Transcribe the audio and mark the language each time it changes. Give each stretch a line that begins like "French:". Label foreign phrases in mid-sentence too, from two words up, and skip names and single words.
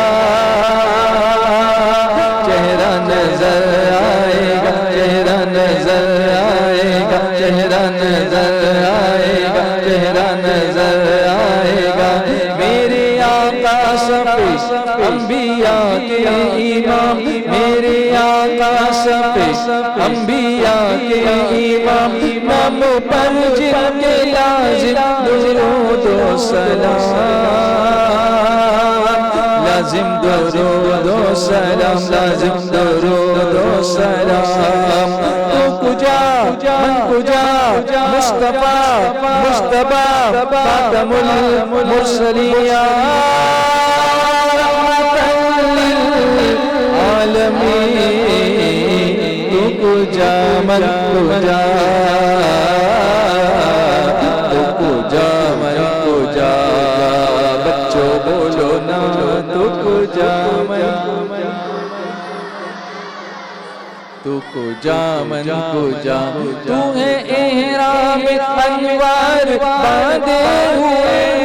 Urdu: چہرہ نظر آئے گا چہرہ نظر آئے گا چہرہ نظر آئے گا چہرہ نظر آئے گا میرے آقا سفی انبیاء کے امام میرے آقا سفی انبیاء کے امام نام پر جن کے لازم درود و سلام لازم درود و سلام لازم درود و سلام
Persian: تو کجا من کجا
Urdu: مصطفیٰ مصطفیٰ خاتم المرسلین
Persian: عالمین تو کجا من کجا تو کجا من کجا
Urdu: بچوں بولو نا
Persian: تو کجا من تو کجا من کجا
Urdu: تو ہے احرام انوار باندھے ہوئے